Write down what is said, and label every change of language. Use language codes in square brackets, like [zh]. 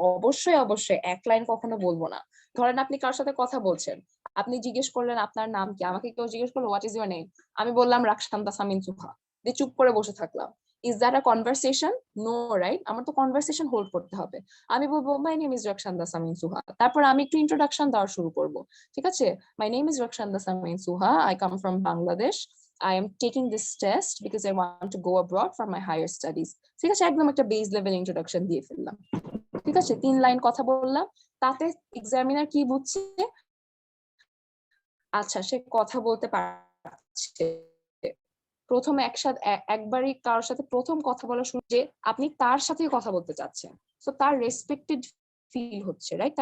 [bn] অবশ্যই অবশ্যই 1 লাইন কখনো বলবো না। ধরেন আপনি কার সাথে কথা বলছেন, আপনি জিজ্ঞেস করলেন আপনার নাম কি, আমাকে কেউ জিজ্ঞেস করলো [en] what is your name, [bn] আমি বললাম রাকসান্দা সামিন সুহা, দিয়ে চুপ করে বসে থাকলাম। [en] Is that a conversation? No, right? [bn] আমার তো কনভারসেশন হোল্ড করতে হবে। আমি বলবো [en] my name is [bn] রাকসান্দা সামিন সুহা, তারপর আমি একটু ইন্ট্রোডাকশন দেওয়া শুরু করবো। ঠিক আছে, [en] my name is Rakshanda Samin Suha. I come from Bangladesh. I am taking this test because I want to go abroad for my higher studies. [bn] ঠিক আছে, একদম একটা বেস লেভেল ইন্ট্রোডাকশন দিয়ে ফেললাম। ঠিক আছে, 3 লাইন কথা বললাম, তাতে এক্সামিনার কি বুঝছে, আচ্ছা সে কথা বলতে পারছে। প্রথমে একবারই কারোর সাথে প্রথম কথা বলা শুরু, যে আপনি তার সাথে কথা বলতে চাচ্ছেন, তো তার রেসপেক্টেড ফিল হচ্ছে, রাইট?